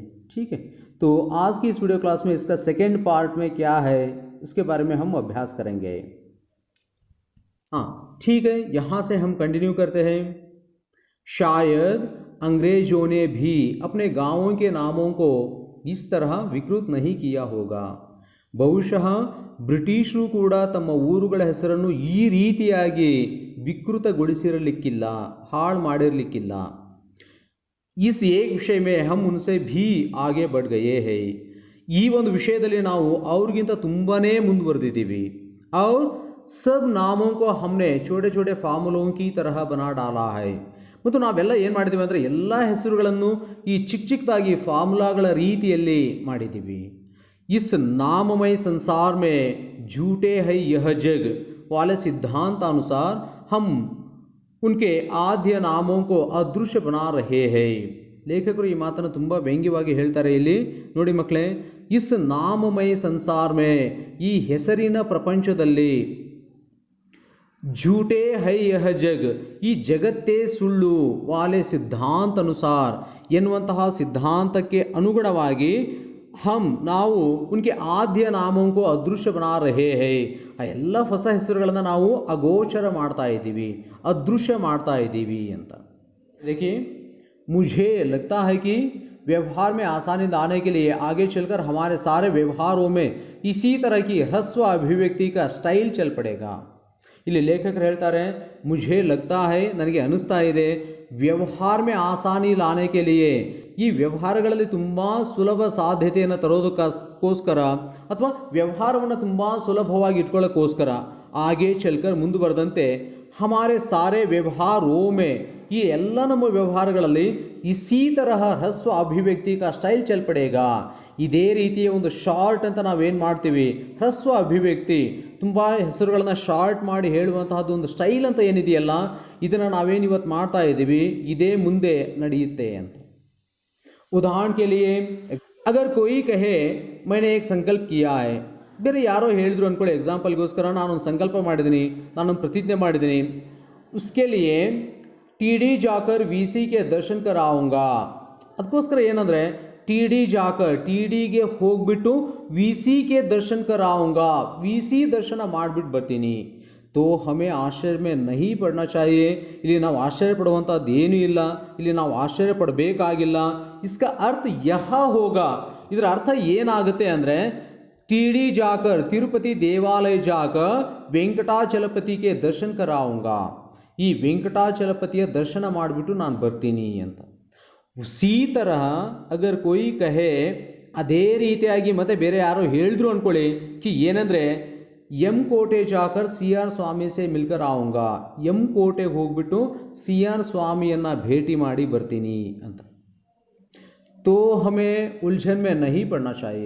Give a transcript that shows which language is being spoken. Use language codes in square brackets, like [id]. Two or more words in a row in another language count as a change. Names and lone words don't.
[hi] ठीक है, तो आज की इस वीडियो क्लास में इसका सेकेंड पार्ट में क्या है इसके बारे में हम अभ्यास करेंगे। हाँ ठीक है, यहाँ से हम कंटिन्यू करते हैं। शायद अंग्रेजों ने भी अपने गांवों के नामों को इस तरह विकृत नहीं किया होगा। [kn] ಬಹುಶಃ ಬ್ರಿಟಿಷರು ಕೂಡ ತಮ್ಮ ಊರುಗಳ ಹೆಸರನ್ನು ಈ ರೀತಿಯಾಗಿ ವಿಕೃತಗೊಳಿಸಿರಲಿಕ್ಕಿಲ್ಲ, ಹಾಳು ಮಾಡಿರಲಿಕ್ಕಿಲ್ಲ। [hi] इस एक विषय में हम उनसे भी आगे बढ़ गए हैं। [kn] ಈ ಒಂದು ವಿಷಯದಲ್ಲಿ ನಾವು ಅವ್ರಿಗಿಂತ ತುಂಬಾನೇ ಮುಂದುವರೆದಿದ್ದೀವಿ। [hi] और सब नामों को हमने छोटे छोटे फार्मुलों की तरह बना डाला है। [kn] ಮತ್ತು ನಾವೆಲ್ಲ ಏನು ಮಾಡಿದ್ದೀವಿ ಅಂದರೆ ಎಲ್ಲ ಹೆಸರುಗಳನ್ನು ಈ ಚಿಕ್ಕದಾಗಿ ಫಾರ್ಮುಲಾಗಳ ರೀತಿಯಲ್ಲಿ ಮಾಡಿದ್ದೀವಿ। [hi] इस नाममय संसार में झूठे है यह जग वाले सिद्धांतानुसार हम उनके आद्य नामों को अदृश्य बना रहे हैं। [kn] ಲೇಖಕರು ಈ ಮಾತನ್ನು ತುಂಬ ವ್ಯಂಗ್ಯವಾಗಿ ಹೇಳ್ತಾರೆ ಇಲ್ಲಿ ನೋಡಿ ಮಕ್ಕಳೇ, [hi] इस नाममय संसार में [kn] ಈ ಹೆಸರಿನ ಪ್ರಪಂಚದಲ್ಲಿ [hi] झूठे है यह जग [kn] ಈ ಜಗತ್ತೇ ಸುಳ್ಳು [hi] वाले सिद्धांत अनुसार [kn] ಎನ್ನುವಂತಹ ಸಿದ್ಧಾಂತಕ್ಕೆ ಅನುಗುಣವಾಗಿ ನಾವು [hi] उनके आद्य नामोंको अदृश्य बना रहे है, [kn] ಆ ಎಲ್ಲ ಹೊಸ ಹೆಸರುಗಳನ್ನು ನಾವು ಅಗೋಚರ ಮಾಡ್ತಾ ಇದ್ದೀವಿ, ಅದೃಶ್ಯ ಮಾಡ್ತಾ ಇದ್ದೀವಿ ಅಂತ। [hi] देखिए, मुझे लगता है कि व्यवहार में आसानी लाने के लिए आगे चलकर हमारे सारे व्यवहारों में इसी तरह की ह्रस्व अभिव्यक्ति का स्टाइल चल पड़ेगा। [kn] ಇಲ್ಲಿ ಲೇಖಕರು ಹೇಳ್ತಾರೆ, [hi] मुझे लगता है [kn] ನನಗೆ ಅನಿಸ್ತಾ ಇದೆ, [hi] व्यवहार में आसानी लाने के लिए [kn] ಈ ವ್ಯವಹಾರಗಳಲ್ಲಿ ತುಂಬ ಸುಲಭ ಸಾಧ್ಯತೆಯನ್ನು ತರೋದಕ್ಕೋಸ್ಕರ ಅಥವಾ ವ್ಯವಹಾರವನ್ನು ತುಂಬ ಸುಲಭವಾಗಿ ಇಟ್ಕೊಳ್ಳೋಕ್ಕೋಸ್ಕರ [hi] आगे चलकर [kn] ಮುಂದುವರೆದಂತೆ [hi] हमारे सारे व्यवहारों में [kn] ಈ ಎಲ್ಲ ನಮ್ಮ ವ್ಯವಹಾರಗಳಲ್ಲಿ [hi] इसी तरह ह्रस्व अभिव्यक्ति का स्टाइल चल पड़ेगा, [kn] ಇದೇ ರೀತಿಯ ಒಂದು ಶಾರ್ಟ್ ಅಂತ ನಾವೇನು ಮಾಡ್ತೀವಿ ಹ್ರಸ್ವ ಅಭಿವ್ಯಕ್ತಿ, ತುಂಬ ಹೆಸರುಗಳನ್ನು ಶಾರ್ಟ್ ಮಾಡಿ ಹೇಳುವಂತಹದ್ದು ಒಂದು ಸ್ಟೈಲ್ ಅಂತ ಏನಿದೆಯಲ್ಲ ಇದನ್ನು ನಾವೇನು ಇವತ್ತು ಮಾಡ್ತಾ ಇದ್ದೀವಿ, ಇದೇ ಮುಂದೆ ನಡೆಯುತ್ತೆ ಅಂತ। [hi] उदाहरण के लिए अगर कोई कहे मैंने एक संकल्प किया है, [kn] ಬೇರೆ ಯಾರೋ ಹೇಳಿದ್ರು ಅಂದ್ಕೊಳ್ಳಿ, ಎಕ್ಸಾಂಪಲ್ಗೋಸ್ಕರ ನಾನೊಂದು ಸಂಕಲ್ಪ ಮಾಡಿದ್ದೀನಿ, ನಾನೊಂದು ಪ್ರತಿಜ್ಞೆ ಮಾಡಿದ್ದೀನಿ, [hi] उसके लिए टी.डी. जाकर वी.सी. के दर्शन कर आऊँगा। [kn] ಅದಕ್ಕೋಸ್ಕರ ಏನಂದರೆ [hi] टी.डी. जाकर टी.डी.ಗೆ ಹೋಗ್ಬಿಟ್ಟು वी.सी. के दर्शन कर आऊँगा, वी.सी. [kn] ದರ್ಶನ ಮಾಡಿಬಿಟ್ಟು ಬರ್ತೀನಿ। [hi] तो हमें आश्चर्य में नहीं पड़ना चाहिए। [kn] ಇಲ್ಲಿ ನಾವು ಆಶ್ಚರ್ಯ ಪಡುವಂಥದ್ದು ಏನೂ ಇಲ್ಲ, ಇಲ್ಲಿ ನಾವು ಆಶ್ಚರ್ಯ ಪಡಬೇಕಾಗಿಲ್ಲ। [hi] इसका अर्थ यह होगा, [kn] ಇದರ ಅರ್ಥ ಏನಾಗುತ್ತೆ ಅಂದರೆ टी.डी. [hi] जाकर ತಿರುಪತಿ ದೇವಾಲಯ जाकर ವೆಂಕಟಾಚಲಪತಿ के दर्शन कराऊँगा, [kn] ಈ ವೆಂಕಟಾಚಲಪತಿಯ ದರ್ಶನ ಮಾಡಿಬಿಟ್ಟು ನಾನು ಬರ್ತೀನಿ ಅಂತ। [hi] उसी तरह अगर कोई कहे, [kn] ಅದೇ ರೀತಿಯಾಗಿ ಮತ್ತೆ ಬೇರೆ ಯಾರೋ ಹೇಳಿದ್ರು ಅಂದ್ಕೊಳ್ಳಿ ಕಿ ಏನಂದರೆ [hi] एम कोटे जाकर सी आर स्वामी से मिलकर आऊँगा, [kn] ಎಂ ಕೋಟೆಗೆ ಹೋಗ್ಬಿಟ್ಟು ಸಿ ಆರ್ ಸ್ವಾಮಿಯನ್ನು ಭೇಟಿ ಮಾಡಿ ಬರ್ತೀನಿ ಅಂತ। [hi] तो हमें उलझन में नहीं पड़ना चाहिए।